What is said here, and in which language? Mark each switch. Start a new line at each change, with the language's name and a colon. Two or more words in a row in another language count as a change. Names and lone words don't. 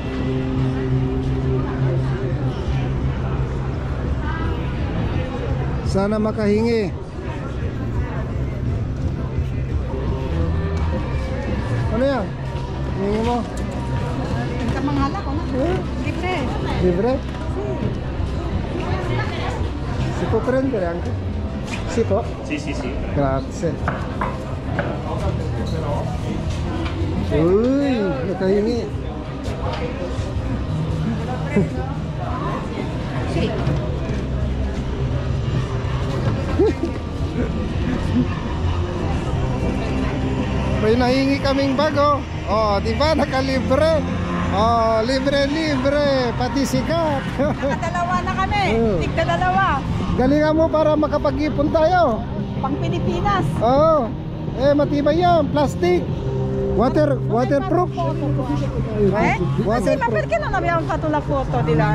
Filipino: Sana makahingi. Ano yan? Hingi mo? Kamanghala ko na. Libre. Libre?
Italian: Si può prendere anche? Si può? Sì. Grazie.
Filipino: Uy, nakahingi.
Italian: Sì.
Filipino: May nahingi kaming bago. Di ba nakalibre? Libre, pati sikat. Dalawa na kami. Tigda dalawa. Galingan mo para makapag-ipon tayo. Pang Pilipinas. Matibay yan, plastic. Waterproof.
Italian: Sì, ma perché non abbiamo fatto la foto di là?